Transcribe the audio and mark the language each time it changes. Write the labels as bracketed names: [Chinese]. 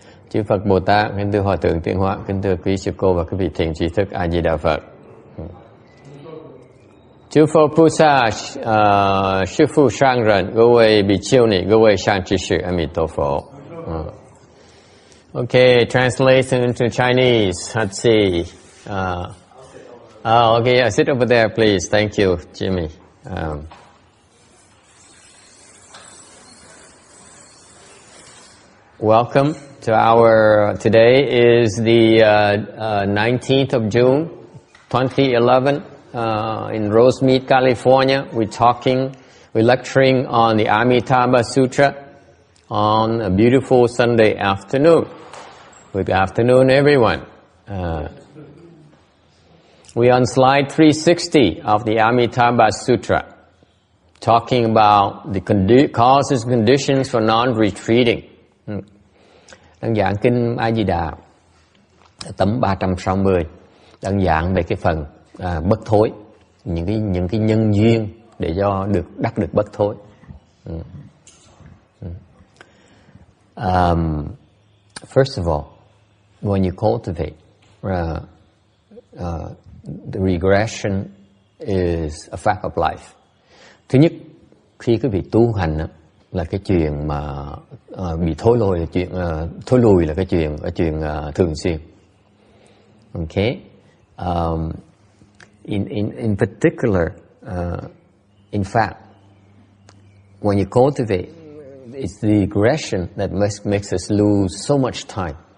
[Vietnamese] Chư Phật Bồ Tát, kính thưa Hòa Thượng Tiến Hóa, kính thưa quý sư cô và quý vị thiện tri thức A Di Đà Phật. Chư Phật [Chinese] 菩萨，师父上人，各位比丘尼，各位善知识，阿弥陀佛。 [English] Okay, translation into Chinese. Let's see. Oh, okay, yeah, sit over there, please. Thank you, Jimmy. Welcome to our, today is the 19th of June, 2011, in Rosemead, California. We're lecturing on the Amitabha Sutra on a beautiful Sunday afternoon. Good afternoon, everyone. We're on slide 360 of the Amitabha Sutra, talking about the causes and conditions for non-retreating. [Vietnamese] Đang giảng Kinh A Di Đà, tấm 360, đang giảng về cái phần bất thối, những cái nhân duyên để cho đắc được bất thối. [English] First of all, when you cultivate, the regression is a fact of life. [Vietnamese] Thứ nhất, khi quý vị tu hành là cái chuyện mà bị thối lùi là chuyện là cái chuyện thường xuyên. [English] Okay, in particular, in fact, when you cultivate, it's the regression that makes us lose so much time.